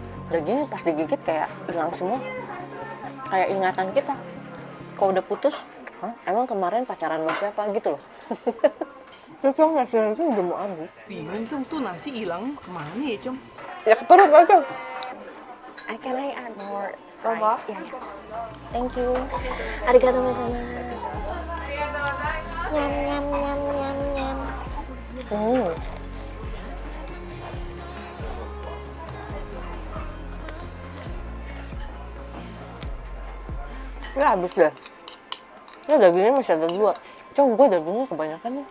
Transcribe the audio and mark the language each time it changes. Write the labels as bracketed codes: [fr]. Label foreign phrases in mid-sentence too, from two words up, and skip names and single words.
[id] Dagingnya pas digigit kayak hilang semua. Kayak ingatan kita. Kalau udah putus, hah? Emang kemarin pacaran sama siapa gitu loh. Terus Cong, nasinya itu udah mau habis. Bingung Cong, tuh nasi hilang kemana ya Cong? Ya ke perut aja. [en] Can I add more rice? Yeah. Thank you. [ja] ありがとうございます. Nyam nyam nyam nyam nyam. [id] Ini habis deh. Ini dagingnya masih ada 2. Cong, gue dagingnya kebanyakan nih.